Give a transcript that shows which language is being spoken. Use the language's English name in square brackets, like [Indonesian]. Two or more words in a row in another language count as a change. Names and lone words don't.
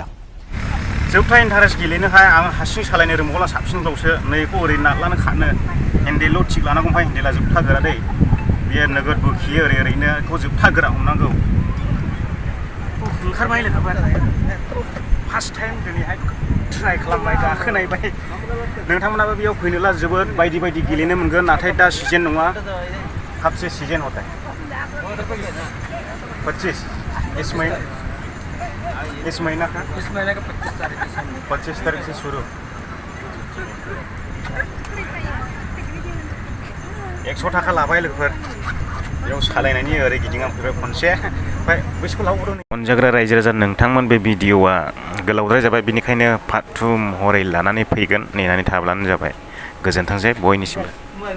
[Bodo] जोबथा इन्टारेस्ट गेलेनोहाय आं हारसिं सालायनो रोंबावला साबसिनबावसो नैखौ ओरै नारलानो खानो हेन्देलल' थिग लानांगौ ओमफ्राय हेन्देला जोबथा गोरा दै बेयो नोगोद बोखियो ओरैनो बेखौ जोबथा गोरा हमनांगौ ओंखारबाय लोगोफोर फार्स्ट टाइम दिनैहाय ट्राइ खालामबाय गाखोनायबाय नोंथांमोनाबो बेयाव फैनोब्ला जोबोद बायदि बायदि गेलेनो मोनगोन नाथाय दा सिजन नङा [Hindi] कब से सीजन होता है [Bodo] 25 [Hindi] इस महीना का 25 तारीख से शुरू [Bodo] 100 थाखा लाबाय लोगोफोर बेयाव सालायनायनि ओरै गिदिंआं फैबाय खनसे ओमफ्राय बैसोखौ लाबोदों अनजाग्रा रायजो राजा नोंथांमोन बे भिडिअआ गोलावद्राय जाबाय बेनिखायनो पार्ट 2 महरै लानानै फैगोन नेनानै थाब्लानो जाबाय गोजोनथोंसै बयनिसिमबो